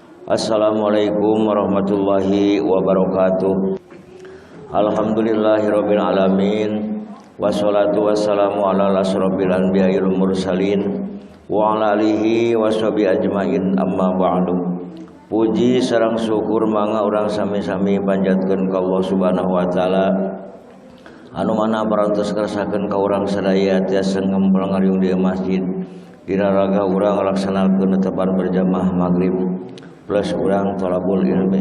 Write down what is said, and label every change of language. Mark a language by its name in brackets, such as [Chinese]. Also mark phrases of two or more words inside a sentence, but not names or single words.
[Arabic] السلام عليكم ورحمة الله وبركاته. الحمد لله رب العالمين. والصلاة والسلام على أشرف الأنبياء والمرسلين وعلى آله وصحبه أجمعين، أما بعد. [Sundanese] Puji sareng syukur mangga urang sami-sami panjatkeun ka [Arabic] الله سبحانه وتعالى [Sundanese] anu mana parantos kersakeun ka urang sadaya tiasa ngemplang-ngariung di masjid dina raga urang ngalaksanakeun netepan berjamaah maghrib plus urang [Arabic] طلب العلم.